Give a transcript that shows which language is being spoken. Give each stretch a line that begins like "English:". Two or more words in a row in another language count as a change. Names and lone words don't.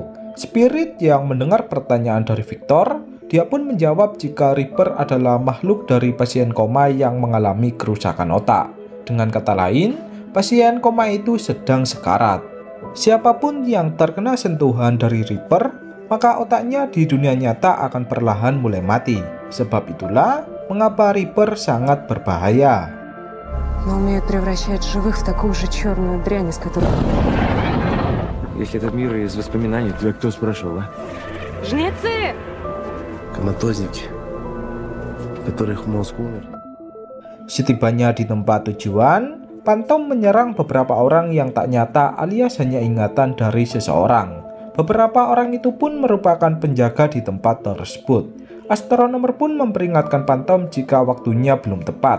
Indonesian: Spirit yang mendengar pertanyaan dari Victor, dia pun menjawab jika Reaper adalah makhluk dari pasien koma yang mengalami kerusakan otak. Dengan kata lain, pasien koma itu sedang sekarat. Siapapun yang terkena sentuhan dari Reaper, maka otaknya di dunia nyata akan perlahan mulai mati. Sebab itulah mengapa Reaper sangat berbahaya.
Russian: Но умеют превращать живых в такую же черную дрянь, из которой... Если этот мир из воспоминаний, то кто спрашивал, а? Жнецы! Коматозники, которых мозг умер.
Indonesian: Setibanya di tempat tujuan, Phantom menyerang beberapa orang yang tak nyata alias hanya ingatan dari seseorang. Beberapa orang itu pun merupakan penjaga di tempat tersebut. Astronomer pun memperingatkan Phantom jika waktunya belum tepat.